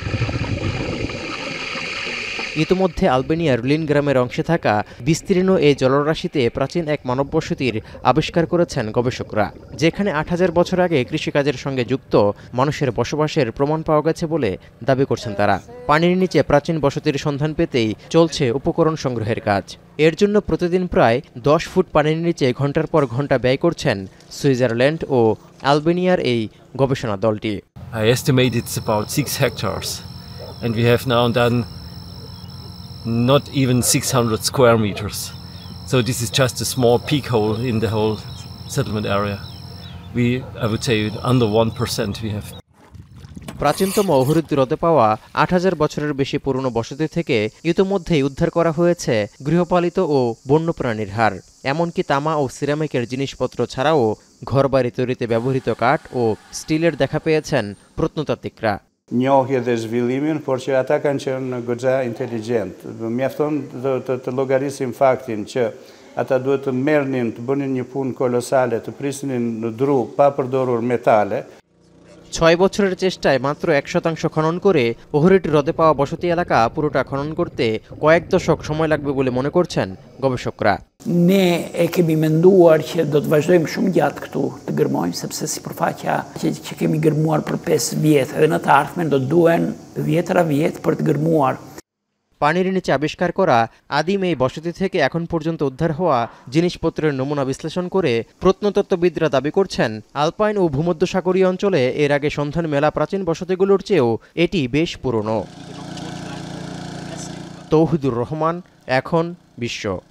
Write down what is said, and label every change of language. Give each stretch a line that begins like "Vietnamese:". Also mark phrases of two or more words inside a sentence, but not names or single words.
Bangla: ইতোমধ্যে আলবেনিয়ার রুলিন গ্রামের অংশে থাকা বিস্তীর্ণ এই জলরাশিতে প্রাচীন এক মানববসতির আবিষ্কার করেছেন গবেষকরা, যেখানে 8000 বছর আগে কৃষিকাজের সঙ্গে যুক্ত মানুষের বসবাসের প্রমাণ পাওয়া গেছে বলে দাবি করছেন তারা। পানির নিচে প্রাচীন বসতির সন্ধান পেতেই চলছে উপকরণ সংগ্রহের কাজ। এর জন্য প্রতিদিন প্রায় 10 ফুট পানির নিচে ঘন্টার পর ঘন্টা ব্যয় করছেন সুইজারল্যান্ড ও আলবেনিয়ার এই গবেষণা দলটি।
English: I estimate it's about 6 hectares and we have now done not even 600 square meters. So this is just a small peak hole in the whole settlement area. I would say under 1% we have.
Bangla: প্রাচীনতম ওহরিড হ্রদে পাওয়া 8000 বছরের বেশি পুরনো বসতি থেকে ইতোমধ্যেই উদ্ধার করা হয়েছে গৃহপালিত ও বন্যপ্রাণীর হাড়, এমনকি তামা ও সিরামিকের জিনিসপত্র ছাড়াও ঘরবাড়ি তৈরিতে ব্যবহৃত কাঠ ও স্টিলের দেখা পেয়েছেন প্রত্নতাত্ত্বিকরা।
Albanian: Njohje dhe zhvillimin, por që ata kanë qenë goxha inteligent. Mjafton të llogarisim faktin që ata duhet të merrnin, të bënin një punë kolosale, të prisnin në dru pa përdorur metale.
Bangla: 6 বছরের চেষ্টায় মাত্র 1% খনন করে ওহরিড হ্রদে পাওয়া বসতি এলাকা পুরোটা খনন করতে কয়েক দশক সময় লাগবে বলে মনে করছেন গবেষকরা।
Albanian: Ne e kemi menduar që do të vazhdojmë shumë gjatë këtu të gërmojmë, sepse sipërfaqja që kemi gërmuar për 5 vjet edhe në të ardhmen do duhen vjetra vjet për të gërmuar।
Bangla: পানির নিচে আবিষ্কার করা আদিম এই বসতি থেকে এখন পর্যন্ত উদ্ধার হওয়া জিনিসপত্রের নমুনা বিশ্লেষণ করে প্রত্নতত্ত্ববিদরা দাবি করছেন আলপাইন ও ভূমধ্যসাগরীয় অঞ্চলে এর আগে সন্ধান মেলা প্রাচীন বসতিগুলোর চেয়েও এটি বেশ পুরনো। তৌহিদুর রহমান, এখন বিশ্ব।